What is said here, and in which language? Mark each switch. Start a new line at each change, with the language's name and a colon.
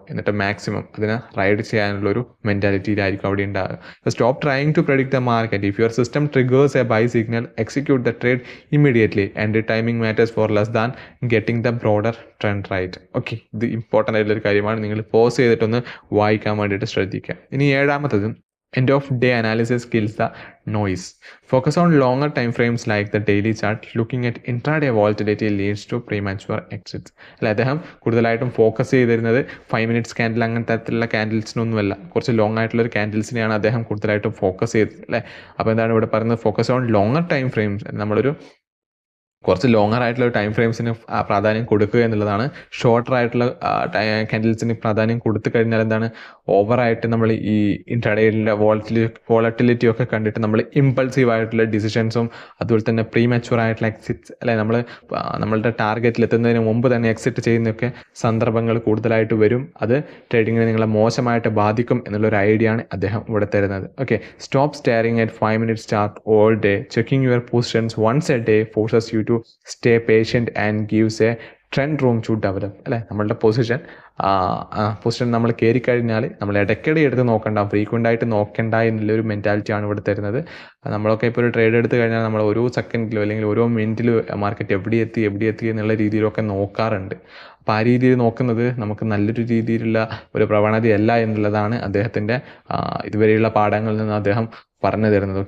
Malayalam: എന്നിട്ട് മാക്സിമം അതിനെ റൈഡ് ചെയ്യാനുള്ളൊരു മെൻറ്റാലിറ്റിയിലായിരിക്കും അവിടെ ഉണ്ടാകുക.
English: Stop trying to predict the market. If your system triggers a buy signal, execute the trade immediately and timing matters for less than getting the broader trend right.
Malayalam: Okay, ഇത് important ആയിട്ടുള്ളൊരു കാര്യമാണ്. നിങ്ങൾ pose ചെയ്തിട്ടൊന്ന് വായിക്കാൻ വേണ്ടിയിട്ട് ശ്രദ്ധിക്കുക. ഇനി 7ാമത്തത്,
English: end of day analysis kills the noise. Focus on longer time frames like the daily chart. Looking at intraday volatility leads to premature exits.
Malayalam: അല്ല, അദ്ദേഹം കൂടുതലായിട്ടും ഫോക്കസ് ചെയ്തിരുന്നത് 5 minutes ക്യാൻഡിൽ അങ്ങനത്തെ തരത്തിലുള്ള ക്യാൻഡിൽസിനൊന്നുമല്ല, കുറച്ച് ലോങ് ആയിട്ടുള്ള ഒരു ക്യാൻഡിൽസിനെയാണ് അദ്ദേഹം കൂടുതലായിട്ടും ഫോക്കസ് ചെയ്തത്. അല്ലേ, അപ്പോൾ എന്താണ് ഇവിടെ പറയുന്നത്,
English: Focus on longer time frames.
Malayalam: നമ്മളൊരു കുറച്ച് ലോങ്ങർ ആയിട്ടുള്ള ടൈം ഫ്രെയിംസിന് പ്രാധാന്യം കൊടുക്കുക എന്നുള്ളതാണ്. ഷോർട്ടർ ആയിട്ടുള്ള ക്യാൻഡിൽസിന് പ്രാധാന്യം കൊടുത്തു കഴിഞ്ഞാൽ എന്താണ്, ഓവറായിട്ട് നമ്മൾ ഈ ഇൻട്രാഡേയിലെ വോളറ്റിലിറ്റി ഒക്കെ കണ്ടിട്ട് നമ്മൾ ഇമ്പൾസീവ് ആയിട്ടുള്ള ഡിസിഷൻസും അതുപോലെ തന്നെ പ്രീമാച്യൂർ ആയിട്ടുള്ള എക്സിറ്റ്സ്, അല്ലെ, നമ്മളുടെ ടാർഗറ്റിൽ എത്തുന്നതിന് മുമ്പ് തന്നെ എക്സിറ്റ് ചെയ്യുന്നൊക്കെ സന്ദർഭങ്ങൾ കൂടുതലായിട്ട് വരും. അത് ട്രേഡിങ്ങിനെ നിങ്ങളെ മോശമായിട്ട് ബാധിക്കും എന്നുള്ളൊരു ഐഡിയ ആണ് അദ്ദേഹം ഇവിടെ തരുന്നത്.
English: Okay, stop staring at 5 minutes chart all day. Checking your positions once a day forces you to stay patient and gives a trend room to develop.
Malayalam: അല്ലേ, നമ്മളുടെ പൊസിഷൻ നമ്മൾ കയറി കഴിഞ്ഞാൽ നമ്മൾ ഇടയ്ക്കിടെ എടുത്ത് നോക്കണ്ട, ഫ്രീക്വൻ്റ് ആയിട്ട് നോക്കണ്ട എന്നുള്ളൊരു മെൻറ്റാലിറ്റിയാണ് ഇവിടെ തരുന്നത്. നമ്മളൊക്കെ ഇപ്പോൾ ഒരു ട്രേഡ് എടുത്ത് കഴിഞ്ഞാൽ നമ്മൾ ഓരോ സെക്കൻഡിലോ അല്ലെങ്കിൽ ഓരോ മിനിറ്റിലോ മാർക്കറ്റ് എവിടെ എത്തി എന്നുള്ള രീതിയിലൊക്കെ നോക്കാറുണ്ട്. അപ്പോൾ ആ രീതിയിൽ നോക്കുന്നത് നമുക്ക് നല്ലൊരു രീതിയിലുള്ള ഒരു പ്രവണതയല്ല എന്നുള്ളതാണ് അദ്ദേഹത്തിൻ്റെ ഇതുവരെയുള്ള പാഠങ്ങളിൽ നിന്ന് അദ്ദേഹം പറഞ്ഞു തരുന്നത്.